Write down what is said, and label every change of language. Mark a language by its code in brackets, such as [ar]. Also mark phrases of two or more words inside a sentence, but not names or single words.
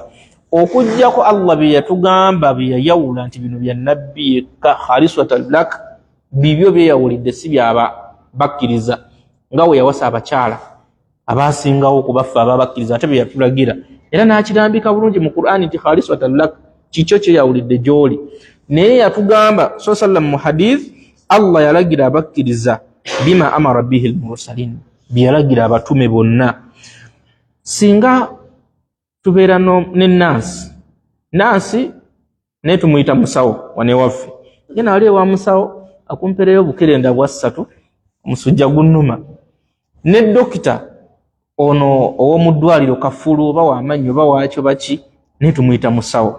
[lg] Okujjako Allah bye yatugamba bye yayawula nti bino bya nabbi yekka [ar] خالصة لك, [lg] bibyo byeyawulidde si byaba bakkiriza nga we yawasa abakyala abasingawo okubaffe ababakkiriza ate bye yatulagira. Era n'akirambika bulungi mu Qur'ani nti [ar] خالصة لك, [lg] kikyo kyeyawulidde gy'oli. Naye yatugamba sallam mu hadith, Allah yalagira abakkiriza [ar] بما أمر به المرسلين, [lg] bye yalagira abatume bonna. singa tubeera nansi naye tumuyita musawo wane waffe ye naali ewa musawo akumpereyo bukerenda bwa 3 omusujja gunnuma ne dokita ono ow'omu ddwaliro kafulu oba w'amannyo oba waakyo baki naye tumuyita musawo.